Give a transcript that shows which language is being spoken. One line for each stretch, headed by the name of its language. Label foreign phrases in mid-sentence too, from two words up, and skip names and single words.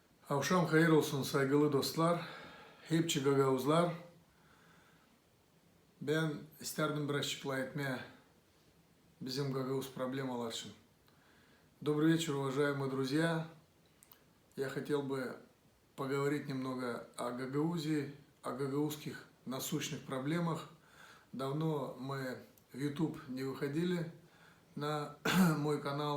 Gagauz: Akşam hayır olsun saygılı dostlar, hepçi gagavuzlar. Ben isterdim bir açıkla etmeye bizim gagauz problemalar için.
Russian: Добрый вечер, уважаемые друзья. Я хотел бы поговорить немного о Гагаузии, о гагаузских насущных проблемах. Давно мы в YouTube не выходили на мой канал.